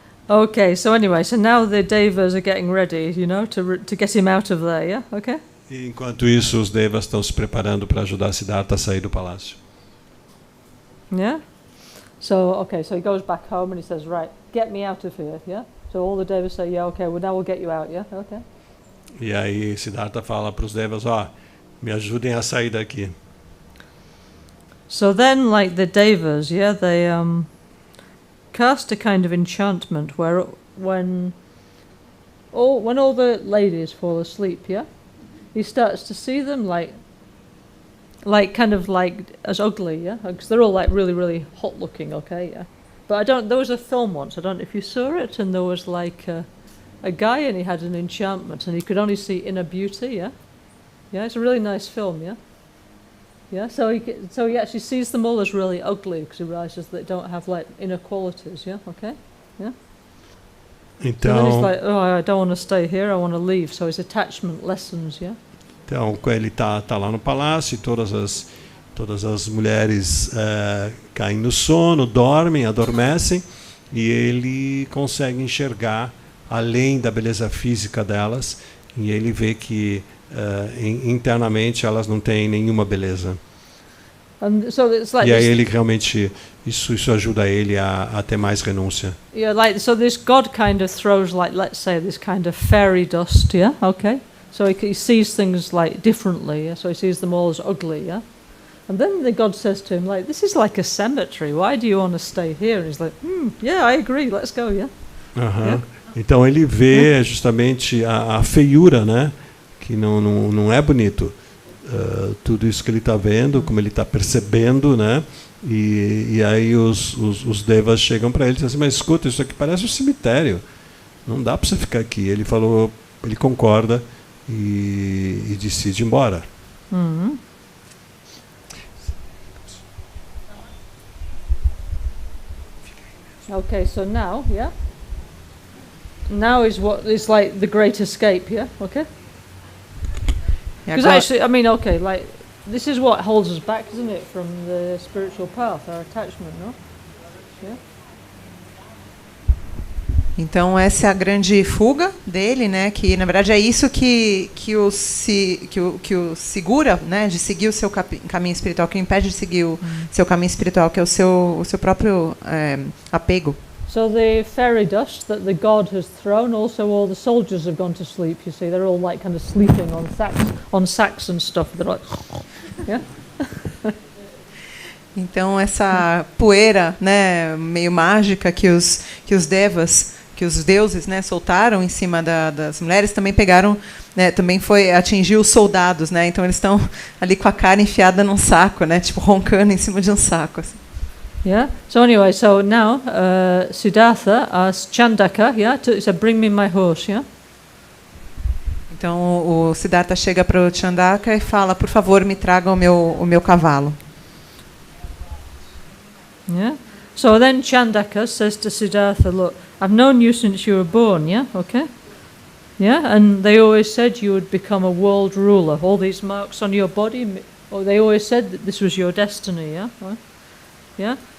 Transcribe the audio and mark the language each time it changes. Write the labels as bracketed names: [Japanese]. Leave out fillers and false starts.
[English] Okay, so anyway, so now the devas are getting ready, to get him out of there, yeah? Okay? [Portuguese] E enquanto isso, os devas estão se preparando para ajudar Siddhartha a sair do palácio. [English] Yeah? So he goes back home and he says, right, get me out of here, yeah? So all the devas say, yeah, okay, well now we'll get you out, yeah? Okay. [Portuguese] E aí Siddhartha fala para os devas, me ajudem a sair daqui. [English] So then, like the devas, yeah, they cast a kind of enchantment where when all the ladies fall asleep, yeah, he starts to see them like kind of like as ugly, yeah, because they're all like really, really hot looking, okay, yeah. But there was a film once, I don't know if you saw it, and there was like a guy and he had an enchantment and he could only see inner beauty, yeah. Yeah, it's a really nice film, yeah. Yeah, so he actually sees them all as really ugly because he realizes they don't have like inner qualities, yeah, okay, yeah. [Portuguese] Então, [English] so then he's like, I don't want to stay here, I want to leave. So his attachment lessens, yeah. [Portuguese] Então, ele tá lá no palácio e todas as mulheres caem no sono, dormem, adormecem, e ele consegue enxergar além da beleza física delas, e ele vê que internamente elas não têm nenhuma beleza. [English] So it's like [Portuguese] e aí ele realmente isso ajuda ele a ter mais renúncia. [English] Yeah, like so this God kind of throws like, let's say, this kind of fairy dust, yeah, okay. So he sees things like differently, yeah? So he sees them all as ugly, yeah. And then the God says to him, like, this is like a cemetery. Why do you want to stay here? And he's like, yeah, I agree. Let's go, yeah. Yeah? [Portuguese] Então ele vê justamente a feiura, né? Que não é bonito. Tudo isso que ele está vendo, como ele está percebendo, né? E aí os devas chegam para ele e dizem assim, mas escuta, isso aqui parece um cemitério. Não dá para você ficar aqui. Ele falou, ele concorda e decide ir embora. [English] Okay, so now, yeah. Now is what is like the great escape, yeah? Okay? Because actually, I mean, okay, like, this is what holds us back, isn't it, from the spiritual path, our attachment, no? Yeah? [Portuguese] Então essa é a grande fuga dele, né? Que na verdade é isso que o segura, né? De seguir o seu caminho espiritual, que o impede de seguir o seu caminho espiritual, que é o seu próprio apego. [English] So the fairy dust that the god has thrown, also all the soldiers have gone to sleep. You see, they're all like kind of sleeping on sacks and stuff. They're like, yeah. [Portuguese] Então essa poeira, né, meio mágica que os devas, que os deuses, né, soltaram em cima das mulheres, também pegaram, né, também atingiu os soldados, né? Então eles estão ali com a cara enfiada num saco, né, tipo roncando em cima de um saco. Assim. [English] Yeah. So anyway, so now Siddhartha asks Chandaka, yeah, he said, "Bring me my horse." Yeah. [Portuguese] Então o Siddhartha chega para o Chandaka e fala, por favor, me traga o meu cavalo. [English] Yeah. So then Chandaka says to Siddhartha, "Look, I've known you since you were born, yeah? Okay? Yeah? And they always said you would become a world ruler. All these marks on your body, they always said that this was your destiny, yeah? Right? Yeah?